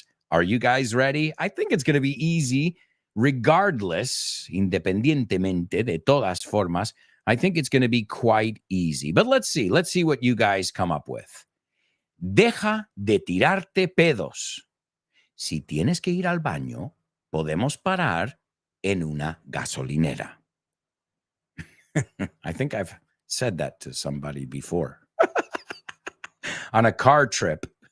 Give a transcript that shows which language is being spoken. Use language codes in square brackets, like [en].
[en] Are you guys ready? I think it's going to be easy, regardless, [es] independientemente de todas formas. [en] I think it's going to be quite easy. But let's see what you guys come up with. [es] Deja de tirarte pedos. Si tienes que ir al baño, podemos parar en una gasolinera. [en] I think I've said that to somebody before on a car trip.